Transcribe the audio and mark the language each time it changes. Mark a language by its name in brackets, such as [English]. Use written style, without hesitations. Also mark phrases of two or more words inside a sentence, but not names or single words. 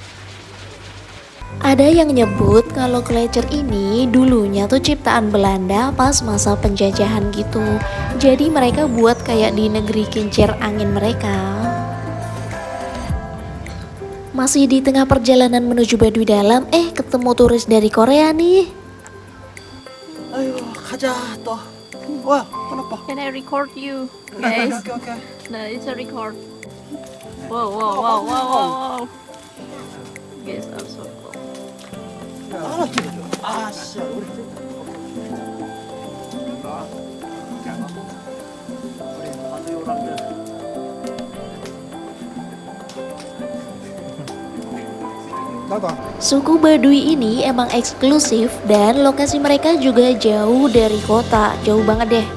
[Indonesian] Ada yang nyebut kalau kolecer ini dulunya tuh ciptaan Belanda pas masa penjajahan gitu. Jadi mereka buat kayak di negeri kincir angin mereka. Masih di tengah perjalanan menuju Baduy Dalam, ketemu turis dari Korea nih. [Korean] 아유 가자 또. 와 kenapa? [English] Can I record you, guys? [Korean] 오케이. [English] No, it's a record. Wow. Guys are so cool. [Korean] 아 기다려. 아씨 우리. [Indonesian] Suku Baduy ini emang eksklusif dan lokasi mereka juga jauh dari kota, jauh banget deh.